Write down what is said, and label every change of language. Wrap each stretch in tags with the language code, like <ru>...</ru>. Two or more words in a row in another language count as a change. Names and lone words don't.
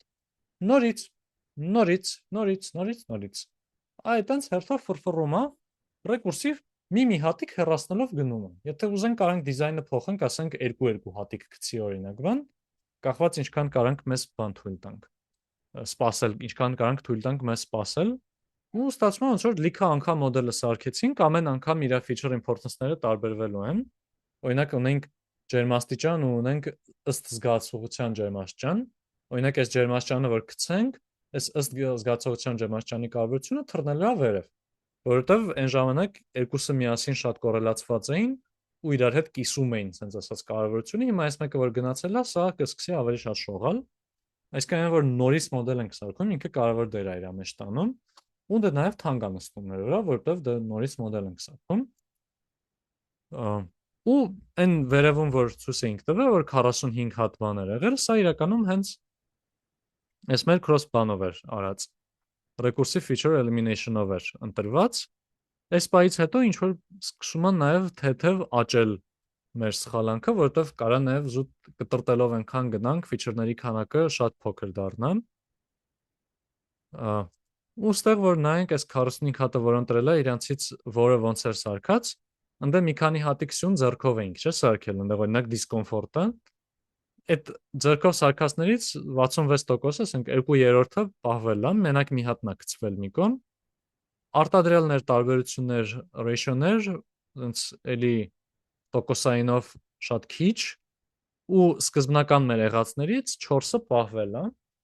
<hy>Նորից։ Այդտենց հերթով ֆրֆռում է ռեկուրսիվ մի հատիկ հեռացնելով գնում է։ Եթե ուզենք կարանք դիզայնը փոխենք, ասենք 2 հատիկ գցի օրինակ բան, կախված ինչքան կարանք մեզ բան թույլ տանք։ Սպասել, ինչքան կարանք թույլ տանք մեզ սպասել։ Ու ստացվում է ոնց որ լիքը անգամ մոդելը սարքեցինք, ամեն անգամ իր</hy> <en>feature importance-</en> <hy>ները տարբերվելու են։ Օրինակ ունենք ջերմաստիճան ու ունենք ըստ զգացողության ջերմաստիճան։ Օրինակ այս ջերմաստիճանը որ գցենք, այս ըստ զգացողության ջերմաստիճանի կարևորությունը թռնելու է վերև, որովհետև այն ժամանակ երկուսը միասին շատ կոռելացված էին ու իրար հետ կիսում էին, ասենց ասած կարևորությունը։ Հիմա այս մեկը որ գնացել է, սա կսկսի ավելի շատ շողալ։ Այսինքն որ նորից մոդել ենք սարքում, ինքը կարևոր դեր է իր մեջ տանում, ու դա նաև թանկ է նստում նրա վրա, որովհետև դա նորից մոդել ենք սարքում։ Ու այն վերևում որ ցույց էինք տվել, որ 45 հատ բաներ եղել, սա իրականում հենց այս մեր cross բանով էր արած։</hy> <en>Recursive feature elimination-</en> <hy>ով էր ընտրված։ Այս պայից հետո ինչ որ սկսում է նաև թեթև աճել մեր սխալանքը, որովհետև կարա նաև զուտ կտրտելով այնքան գնանք, feature-ների քանակը շատ փոքր դառնա։ Ու ստեղ որ նայենք այս 45 հատը, որ ընտրել է, իրանցից որը ոնց էր սարքած, ընդ մի քանի հատիկ սյուն ձեռքով էինք, չէ՞, սարքել, ընդ օրինակ դիսկոմֆորտը։ Այդ ձեռքով սարքածներից 66%-ը, ասենք 2/3-ը պահվել է, մենակ մի հատն է գցվել մի կողմ։ Արտադրյալներ, տարբերություններ, ratio-ներ, այնց էլի տոկոսայինով շատ քիչ, ու սկզբնական մեր եղածներից 4-ը պահվել է։</hy>